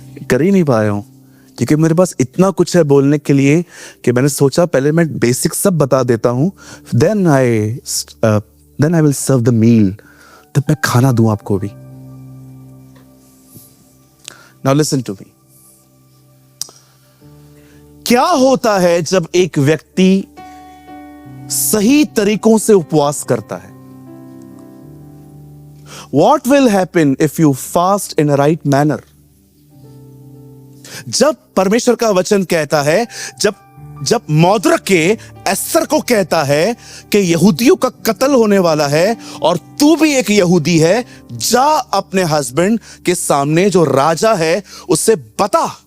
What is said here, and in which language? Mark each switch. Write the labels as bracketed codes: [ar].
[hi] कर ही नहीं पाया हूं क्योंकि मेरे पास इतना कुछ है बोलने के लिए कि मैंने सोचा पहले मैं बेसिक सब बता देता हूं, [en] then I will serve the meal, [hi] तब मैं खाना दूं आपको भी। [en] Now listen to me. [hi] क्या होता है जब एक व्यक्ति सही तरीकों से उपवास करता है? [en] What will happen if you fast in a right manner? [hi] जब परमेश्वर का वचन कहता है, जब मौद्रके एस्तर को कहता है कि यहूदियों का कत्ल होने वाला है और तू भी एक यहूदी है, जा अपने हस्बैंड के सामने जो राजा है उससे बता।